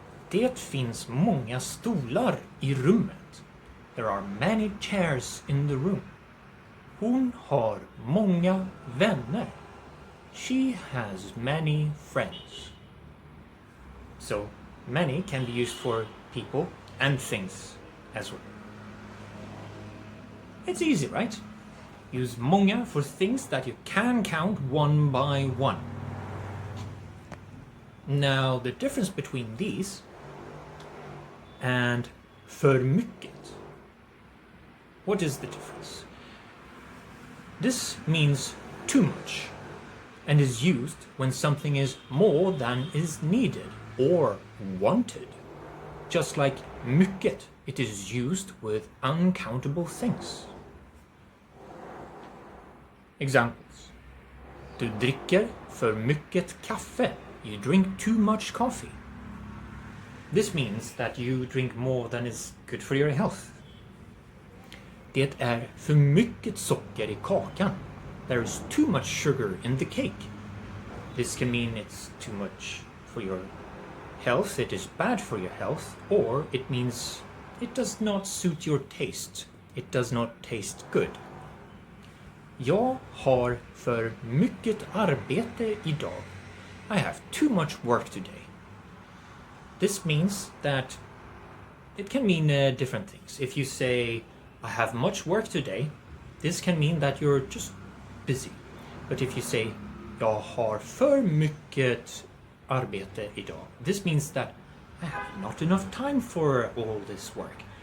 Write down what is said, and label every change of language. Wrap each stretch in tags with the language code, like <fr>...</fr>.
<sv>Det finns många stolar i rummet.</sv> <en>There are many chairs in the room.</en> <sv>Hon har många vänner.</sv> <en>She has many friends. So, many can be used for people and things as well. It's easy, right? Use många for things that you can count one by one. Now, the difference between these and för mycket. What is the difference? This means too much and is used when something is more than is needed or wanted. Just like mycket, it is used with uncountable things. Examples.</en> <sv>Du dricker för mycket kaffe.</sv> <en>You drink too much coffee. This means that you drink more than is good for your health.</en> <sv>Det är för mycket socker i kakan.</sv> <en>There is too much sugar in the cake. This can mean it's too much for your health, it is bad for your health, or it means it does not suit your taste. It does not taste good.</en> <sv>Jag har för mycket arbete idag.</sv> <en>I have too much work today. This means that it can mean different things. If you say, I have much work today, this can mean that you're just busy. But if you say,</en> <sv>jag har för mycket arbete idag,</sv> <en>this means that I have not enough time for all this work.</en>